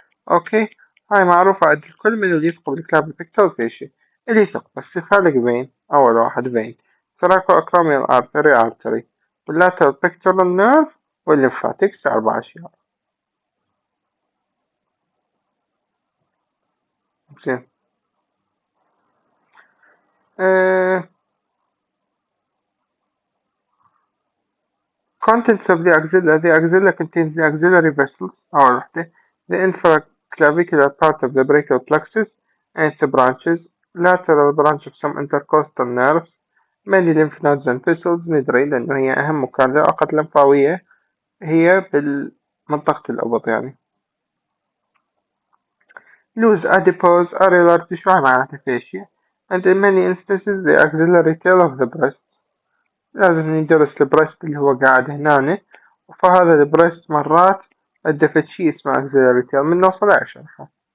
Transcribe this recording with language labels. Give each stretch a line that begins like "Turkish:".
Arabic: أوكي هاي معروفة عند الكل من اللي يثقب الكلافيبكتورال فيشيا اللي يثقب السفالك فين أول واحد فين ثراكو أكروميال أرتري واللاترال بكتورال نيرف والليمفاتكس 4 أشياء.
English: زين contents of the axilla contains the axillary vessels أول وحدة the infraclavicular part of the brachial plexus and its branches lateral branch of some intercostal nerves mainly lymph nodes and vessels
Arabic: ندري لأنه هي أهم مكان لعقد لمفاوية هي بالمنطقة الأبط يعني.
English: Loose adipose areolar tissue
Arabic: معناته فاشية
English: and in many instances the axillary tail of the breast.
Arabic: لازم ندرس البريست اللي هو قاعد هنا فهذا البريست مرات ادفت شي اسمه axillary tail من نوصل أشرحه.